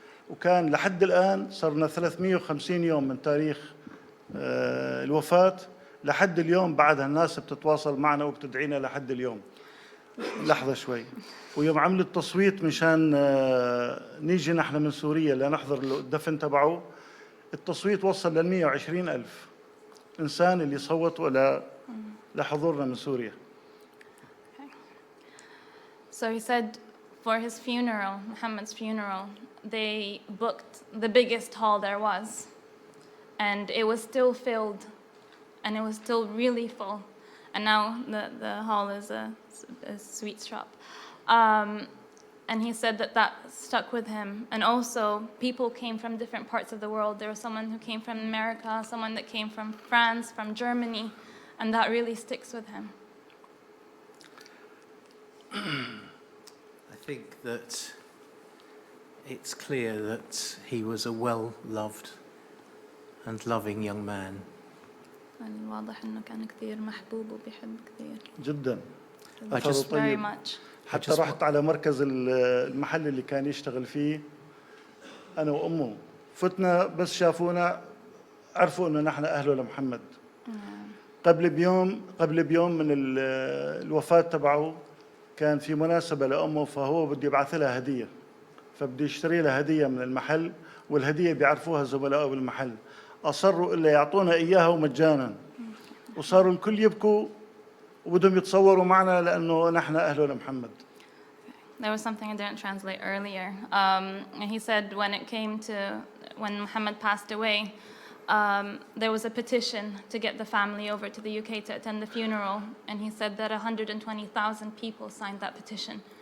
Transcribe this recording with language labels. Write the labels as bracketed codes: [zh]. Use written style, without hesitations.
[ar] وكان لحد الآن صرنا 350 يوم من تاريخ الوفاة لحد اليوم، بعدها الناس بتتواصل معنا وبتدعينا لحد اليوم. لحظة شوي. ويوم عملوا التصويت مشان نيجي نحن من سوريا لنحضر الدفن تبعه، التصويت وصل ل 120,000 إنسان اللي صوتوا لحضورنا من سوريا. [en] So he said for his funeral, Muhammad's funeral, they booked the biggest hall there was. And it was still filled. And it was still really full. And now the hall is a sweet shop. And he said that stuck with him. And also, people came from different parts of the world. There was someone who came from America, someone that came from France, from Germany, and that really sticks with him. I think that it's clear that he was a well-loved and loving young man. [ar] واضح إنه كان كثير محبوب وبيحب كثير. جدا. [en] Very much. [ar] حتى رحت على مركز المحل اللي كان يشتغل فيه أنا وأمه، فتنا بس شافونا عرفوا إنه نحن أهله لمحمد. قبل بيوم من الوفاة تبعه كان في مناسبة لأمه، فهو بده يبعث لها هدية، فبده يشتري لها هدية من المحل، والهدية بيعرفوها زملائه بالمحل، أصروا إلا يعطونا إياها مجانا، وصاروا الكل يبكوا وبدهم يتصوروا معنا لأنه نحن أهله لمحمد. [en] There was something I didn't translate earlier. And he said when Muhammad passed away, there was a petition to get the family over to the UK to attend the funeral, and he said that 120,000 people signed that petition.